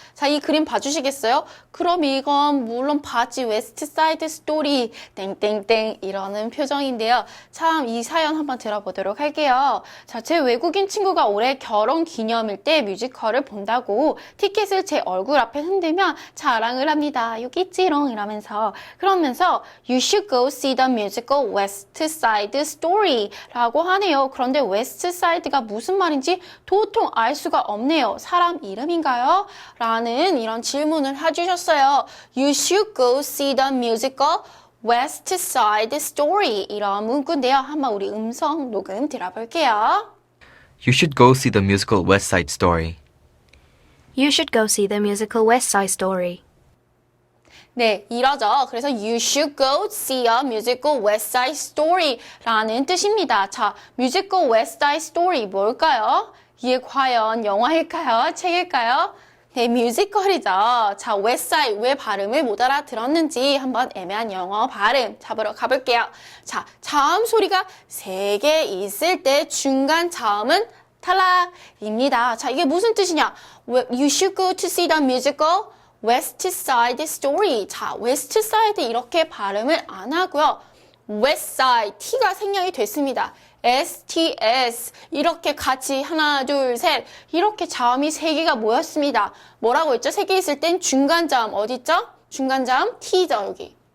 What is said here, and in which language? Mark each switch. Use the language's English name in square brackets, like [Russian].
[Korean] 자, 이 그림 봐주시겠어요? 그럼 이건 물론 봤지. 웨스트 사이드 스토리 땡땡땡 이러는 표정인데요. 참 이 사연 한번 들어보도록 할게요. 자, 제 외국인 친구가 올해 결혼 기념일 때 뮤지컬을 본다고 티켓을 제 얼굴 앞에 흔들면 자랑을 합니다. 여기 있지롱 이러면서 그러면서 [English] You should go see the musical West Side Story [Korean] 라고 하네요. 그런데 웨스트 사이드가 무슨 말인지 도통 알 수가 없네요. 사람 이름인가요? 라는 이런 질문을 해주셨어요. [English] You should go see the musical West Side Story [Korean] 이런 문구인데요. 한번 우리 음성 녹음 들어볼게요. [English] You should go see the musical West Side Story. You should go see the musical West Side Story. [Korean] 네, 이러죠. 그래서 [English] you should go see a musical West Side Story [Korean] 라는 뜻입니다. 자, [English] musical West Side Story [Korean] 뭘까요? 이게 과연 영화일까요? 책일까요? 네, 뮤지컬이죠. 자, West Side 왜 발음을 못 알아들었는지 한번 애매한 영어 발음 잡으러 가볼게요. 자, 자음 소리가 3개 있을 때 중간 자음은 탈락입니다. 자, 이게 무슨 뜻이냐? [English] You should go to see the musical West Side Story. [Korean] 자, West Side 이렇게 발음을 안 하고요. West Side, T가 생략이 됐습니다. STS 이렇게 같이 하나, 둘, 셋 이렇게 자음이 3개가 모였습니다. 뭐라고 했죠? 3개 있을 땐 중간 자음 어디 있죠? 중간 자음 T죠, 여기.